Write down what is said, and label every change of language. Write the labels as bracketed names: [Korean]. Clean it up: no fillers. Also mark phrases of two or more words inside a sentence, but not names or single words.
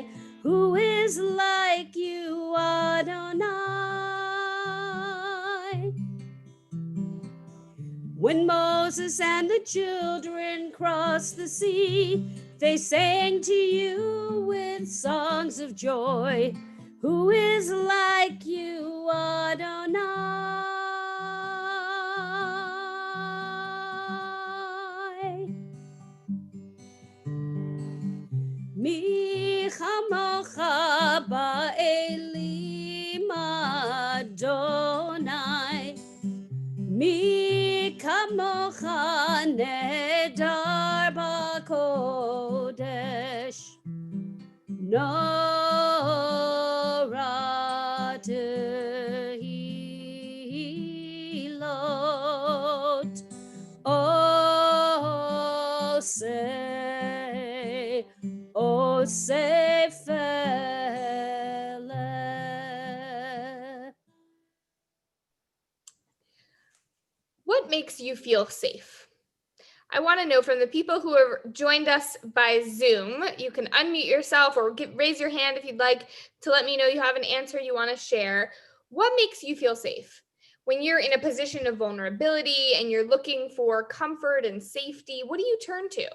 [English] Who is like you, Adonai? When Moses and the children crossed the sea, they sang to you with songs of joy. Who is like you, Adonai? [Hebrew] מי כמכה באלים אדני, מי כמכה נאדר בקדש, נורא תהלת, עשה פלא. [English] What makes you feel safe? I want to know from the people who have joined us by Zoom, you can unmute yourself or raise your hand if you'd like to let me know you have an answer you want to share. What makes you feel safe? When you're in a position of vulnerability and you're looking for comfort and safety, what do you turn to?